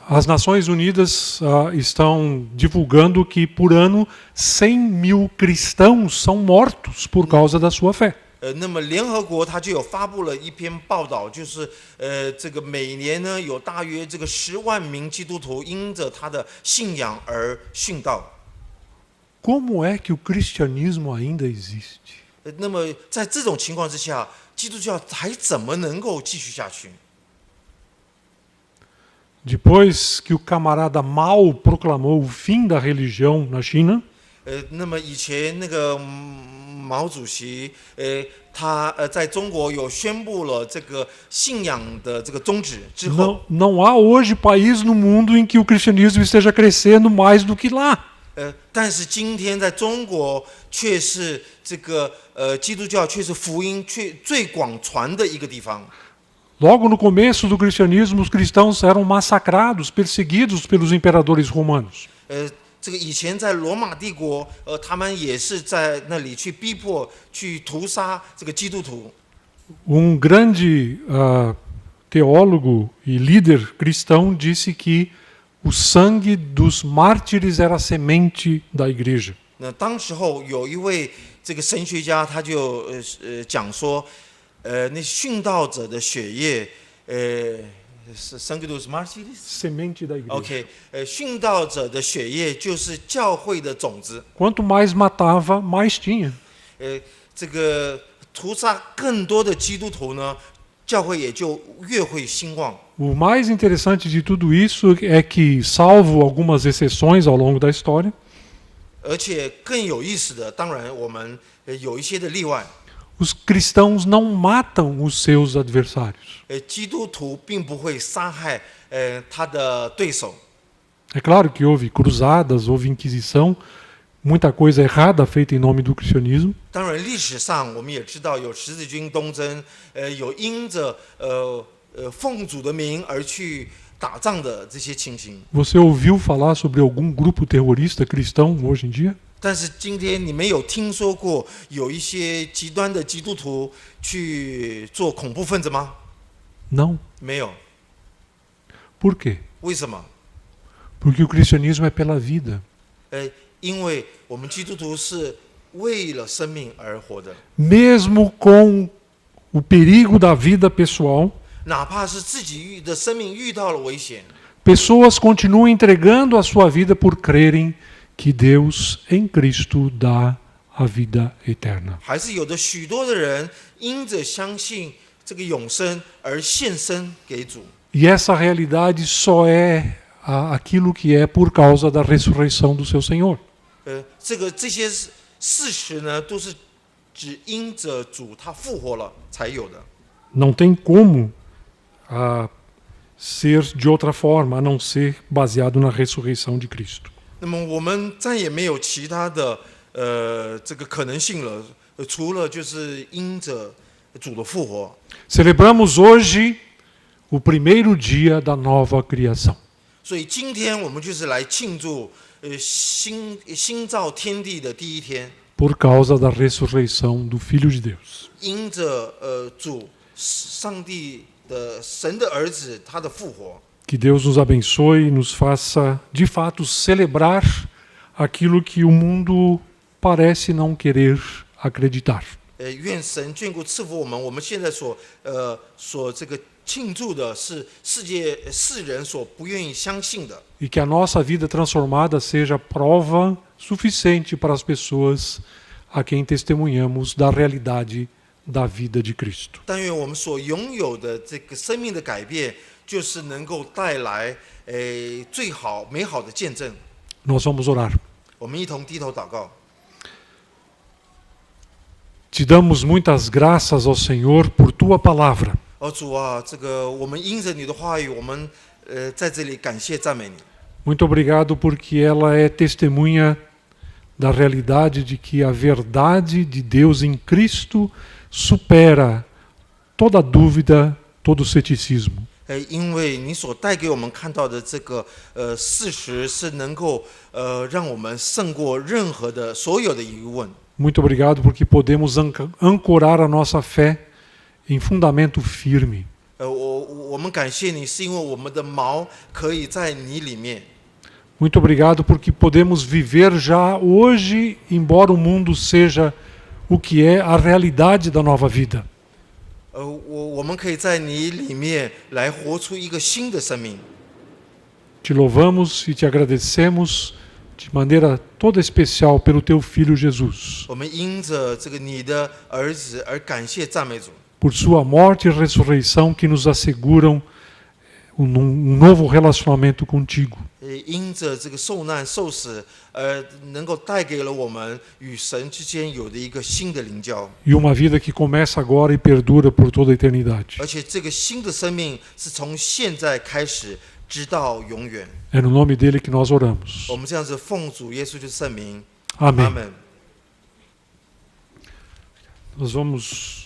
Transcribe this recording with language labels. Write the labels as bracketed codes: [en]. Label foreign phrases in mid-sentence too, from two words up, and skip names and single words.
[pt] As Nações Unidas estão divulgando que por ano 100.000 cristãos são mortos por causa da sua fé. [zh] 那么联合国它就有发布了一篇报道，就是这个每年呢有大约这个10万名基督徒因着他的信仰而殉道。 [pt] Como é que o cristianismo ainda existe? [zh] 那么在这种情况之下，基督教还怎么能够继续下去？ [pt] Depois que o camarada Mao proclamou o fim da religião na China, [zh] 那么以前那个毛主席，他在中国有宣布了这个信仰的这个终止之后， [pt] não há hoje país no mundo em que o cristianismo esteja crescendo mais do que lá. [zh] 但是今天在中国却是这个基督教却是福音却最广传的一个地方。 [pt] Logo no começo do cristianismo, os cristãos eram massacrados, perseguidos pelos imperadores romanos. [zh] 这个以前在罗马帝国，他们也是在那里去逼迫、去屠杀这个基督徒。 [pt] Grande teólogo e líder cristão disse que o sangue dos mártires era a semente da igreja. [zh] 那当时候有一位这个神学家，他就讲说，那殉道者的血液， [pt] sangue dos mártires Semente da igreja. [zh] OK， 殉道者的血液就是教会的种子。 [pt] Quanto mais matava, mais tinha. [zh] 这个屠杀更多的基督徒呢，教会也就越会兴旺。 [pt] O mais interessante de tudo isso é que, salvo algumas exceções ao longo da história, [zh] 而且更有意思的，当然我们有一些的例外。 [pt] os cristãos não matam os seus adversários. [zh] 基督徒并不会杀害他的对手。 [pt] É claro que houve cruzadas, houve inquisição, muita coisa errada feita em nome do cristianismo. [zh] 当然，历史上我们也知道有十字军东征，有因着奉主的名而去打仗的这些情形。 [pt] Você ouviu falar sobre algum grupo terrorista cristão hoje em dia? [zh] 但是今天你们有听说过有一些极端的基督徒去做恐怖分子吗？ [pt] Não. [zh] 没有。 [pt] Por quê? [zh] 为什么？ [pt] Porque o cristianismo é pela vida. [zh] 因为我们基督徒是为了生命而活的， [pt] Mesmo com o perigo da vida pessoal, [zh] 哪怕是自己的生命遇到了危险， [pt] pessoas continuam entregando a sua vida por crerem que Deus em Cristo dá a vida eterna. [zh] 还是有的许多的人因着相信这个永生而献身给主。 [pt] E essa realidade só é aquilo que é por causa da ressurreição do seu Senhor. [zh] 这些事实呢，都是只因着主他复活了才有的。 [pt] Não tem como ser de outra forma a não ser baseado na ressurreição de Cristo. [zh] 那么我们再也没有其他的这个可能性了，除了就是因着主的复活。 [pt] Celebramos hoje o primeiro dia da nova criação. [zh] 所以今天我们就是来庆祝新造天地的第一天， [pt] Por causa da ressurreição do Filho de Deus. [zh] 因着主上帝的神的儿子他的复活。 [pt] Que Deus nos abençoe e nos faça, de fato, celebrar aquilo que o mundo parece não querer acreditar. [zh] 愿神眷顾赐福我们。我们现在所这个庆祝的是世人所不愿意相信的。 [pt] E que a nossa vida transformada seja prova suficiente para as pessoas a quem testemunhamos da realidade da vida de Cristo. [zh] 但愿我们所拥有的这个生命的改变，就是能够带来最好美好的见证。 [pt] Nós vamos orar. [zh] 我们一同低头祷告。 [pt] Te damos muitas graças ao Senhor por tua palavra. [zh] 主啊，这个我们因着你的话语，我们在这里感谢赞美你。 [pt] Muito obrigado porque ela é testemunha da realidade de que a verdade de Deus em Cristo supera toda dúvida, todo ceticismo. [zh] 因为你所带给我们看到的这个事实是能够让我们胜过任何的所有的疑问。 [pt] Muito obrigado porque podemos ancorar a nossa fé em fundamento firme. [zh] 我们感谢你，是因为我们的锚可以在你里面。 [pt] Muito obrigado porque podemos viver já hoje, embora o mundo seja o que é a realidade da nova vida. [zh] 我们可以在你里面来活出一个新的生命。 [pt] Te louvamos e te agradecemos de maneira toda especial pelo teu Filho Jesus. [zh] 我们因着这个你的儿子而感谢赞美主。 [pt] Por sua morte e ressurreição que nos asseguram novo relacionamento contigo. [zh] 因着这个受难受死，能够带给了我们与神之间有的一个新的灵交， [pt] E uma vida que começa agora e perdura por toda a eternidade. [zh] 而且这个新的生命是从现在开始直到永远。 [pt] É no nome dele que nós oramos. [zh] 我们这样子奉主耶稣的圣名， [pt] Amém. [zh] 阿门。 [pt] Nós vamos